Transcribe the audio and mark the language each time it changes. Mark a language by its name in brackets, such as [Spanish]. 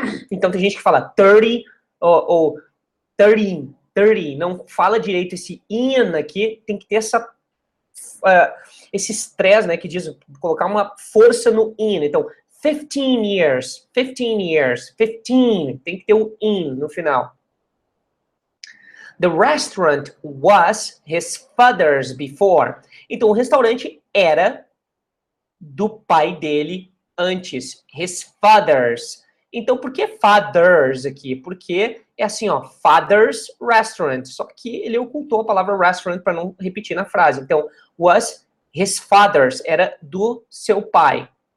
[Portuguese] Então tem gente que fala 30 ou 30, não fala direito esse in aqui, tem que ter essa, esse estresse, né, que diz, colocar uma força no in. Então, 15 years, 15, tem que ter o in no final. [English] The restaurant was his father's before. [Portuguese] Então, o restaurante era do pai dele antes. [English] His father's. [Portuguese] Então, por que fathers aqui? Porque é assim, ó, father's restaurant. Só que ele ocultou a palavra restaurant para não repetir na frase. Então, [English] was his father's. [Portuguese] Era do seu pai.